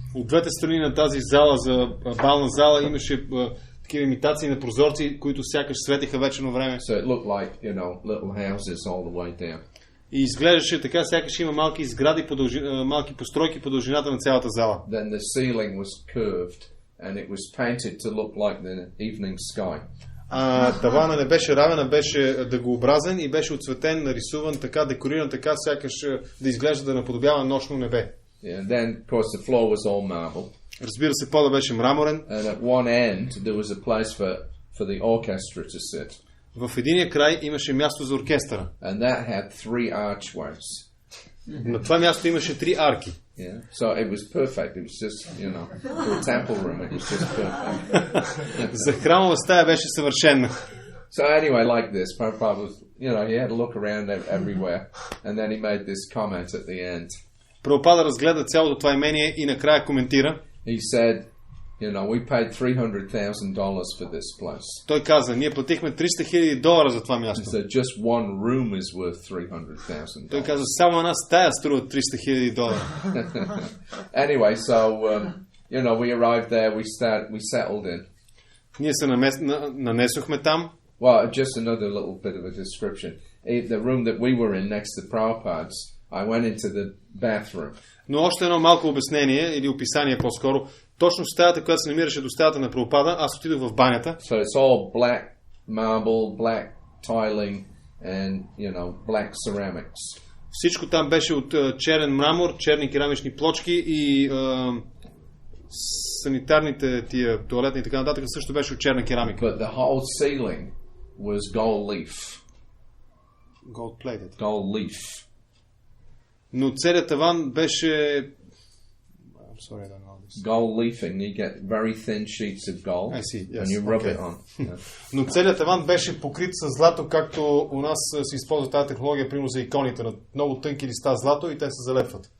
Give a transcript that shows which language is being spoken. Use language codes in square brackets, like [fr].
[bg] От двете страни на тази зала, за бална зала, имаше такива имитации на прозорци, които сякаш светиха вечерно време. [en] So it looked like, little houses all the way down. [bg] И изглеждаше така, сякаш има малки сгради, малки постройки по дължината на цялата зала. [en] Then the ceiling was curved and it was painted to look like the evening sky. [bg] Тавана не беше равен, а беше дъгообразен и беше оцветен, нарисуван така, декориран така, сякаш да изглежда да наподобява нощно небе. [en] Yeah, then of course the floor was all marble. [bg] Разбира се, пода беше мраморен. [en] And at one end there was a place for the orchestra to sit. [bg] В единия край имаше място за оркестъра. [en] And that had 3 archways. [bg] На това място имаше 3 арки. [en] Yeah. So it was perfect. It was just, for a temple room it was just perfect. [bg] За храмова стая беше съвършена. [en] So anyway, like this, Prabhupada was, he had to look around everywhere, and then he made this comment at the end. [bg] Прабхупада разгледа цялото това имение и накрая коментира. [en] He said, we paid $300,000 for this place. [bg] Той каза, ние платихме $300,000 за това място. [en] He said, just one room is worth $300,000. [bg] Той каза, само една стая струва $300,000. [en] Anyway, so we arrived there, we settled in. [bg] Ние се нанесохме там. [en] Well, just another little bit of a description. The room that we were in next to Prabhupada's, I went into the bathroom. [bg] Но още едно малко обяснение или описание по-скоро. Точно стаята, която се намираше до стаята на Прабхупада, аз отидох в банята. [en] So it's all black marble, black tiling and, black ceramics. [bg] Всичко там беше от черен мрамор, черни керамични плочки и санитарните тия тоалетни и така нататък също беше от черна керамика. [en] But the whole ceiling was gold leaf. Gold plated. Gold leaf. [bg] Но целият таван беше... [en] I'm sorry, I don't know this. Gold leafing. You get very thin sheets of gold. I see, yes. And you rub it on. Yeah. [bg] Но целият таван беше покрит с злато, както у нас се използва тази технология, примерно за иконите, на много тънки листа злато и те се залепват.